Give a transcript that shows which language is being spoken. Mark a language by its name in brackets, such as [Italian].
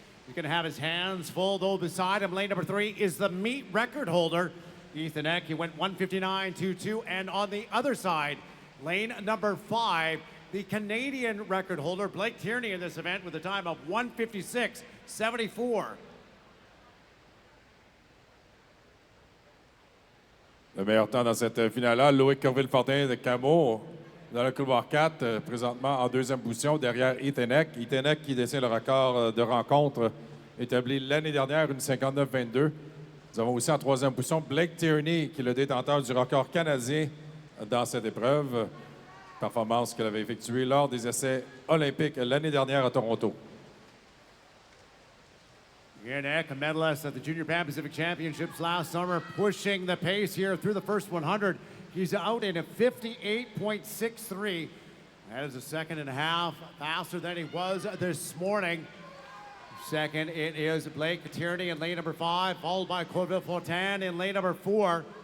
[English] He's going to have his hands full, though. Beside him, lane number 3 is the meet record holder, Ethan Eck. He went 1:59.22. And on the other side, lane number 5, the Canadian record holder, Blake Tierney, in this event with a time of 1:56.74. [French] Le meilleur temps dans cette finale-là, Loïc Corville-Fortin de Camo dans le couloir 4, présentement en deuxième position derrière Ethan Eck. Ethan Eck qui détient le record de rencontre établi l'année dernière, une 59-22. Nous avons aussi en troisième position Blake Tierney qui est le détenteur du record canadien dans cette épreuve. Performance qu'elle avait effectuée lors des essais olympiques l'année dernière à Toronto. [English] Ethan Eck, a medalist at the Junior Pan Pacific Championships last summer, pushing the pace here through the first 100. He's out in a 58.63. That is a second and a half faster than he was this morning. Second, it is Blake Tierney in lane number 5, followed by Corville-Fortin in lane number 4.